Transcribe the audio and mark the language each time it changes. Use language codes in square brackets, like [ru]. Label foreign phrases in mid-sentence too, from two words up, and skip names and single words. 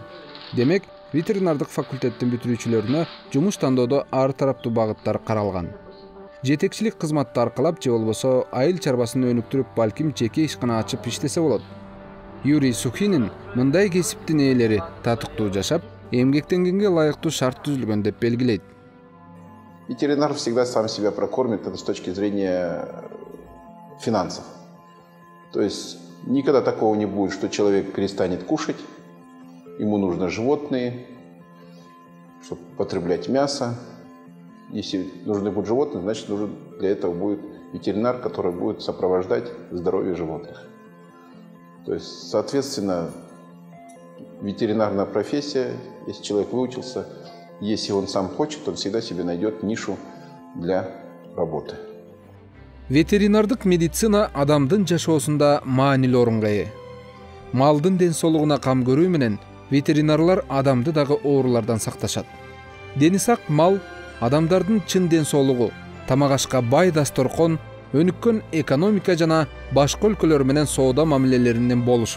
[ky] Демек, ветеринардык факультеттин бүтүрүүчүлөрүнө жумуш тандоодо ар тараптуу багыттар каралган. Жетекчилик кызматты аркалап же болбосо айыл чарбасын өнүктүрүп, балким жеке ишкана ачып иштесе болот. Юрий Сухинин мындай кесиптин ээлери татыктуу жашап, эмгектенгенге ылайыктуу шарт түзүлгөн деп белгилейт. [ru] Ветеринар всегда сам себя прокормит, это с точки зрения финансов. То есть никогда такого не будет, что человек перестанет кушать, ему нужны животные, чтобы потреблять мясо. Если нужны будут животные, значит нужен для этого будет ветеринар, который будет сопровождать здоровье животных. То есть, соответственно, ветеринарная профессия, если человек выучился, если он сам хочет, он всегда себе найдет нишу для работы. [ky] Ветеринардык медицина адамдын жашоосунда маанилүү орунга ээ. Малдын ден соолугуна кам көрүү менен ветеринарлар адамды дагы оорулардан сакташат. Дени сак мал адамдардын чын ден соолугу, тамак ашка бай дасторкон, өнүккөн экономика жана башка өлкөлөр менен соода мамилелеринин болушу.